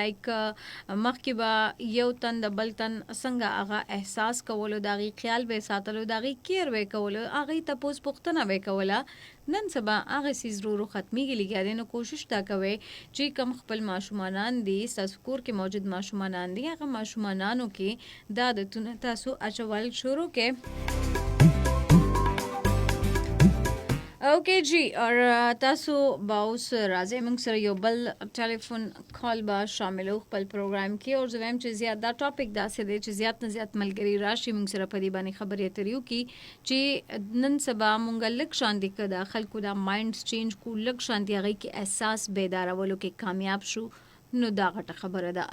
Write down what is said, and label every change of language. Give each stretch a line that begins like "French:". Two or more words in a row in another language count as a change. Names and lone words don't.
Pashto: لایک مخکې به یو تن د بل تن څنګه هغه احساس کولو، د هغې خیال به یې ساتلو، د هغې کیر به یې کولو، هغې تپوس پوښتنه به یې کوله. نن سبا هغه څیز ورو ورو ختمیږي لګیا دی. نو کوشش دا کوئ چې کوم خپل ماشومانان دي، ستاسو کور کې موجود ماشومانان دي، هغه ماشومانانو کې دا عادتونه تاسو اچول شروع کړئ. اوکے جی. اور تاسو به اوس راځئ موږ سره یو بل ټلیفون کال به شاملو خپل پروګرام کې. او زه وایم چې زیات دا ټاپک داسې دی چې زیات نه زیات ملګري راشي موږ سره په دې باندې خبرې اترې وکړي چې نن سبا موږ لږ شانتي که د خلکو دا
English: minds change
Pashto: کړو، لږ شانتي هغوی کې احساس بیدارولو کې کامیاب شو، نو دا غټه خبره ده.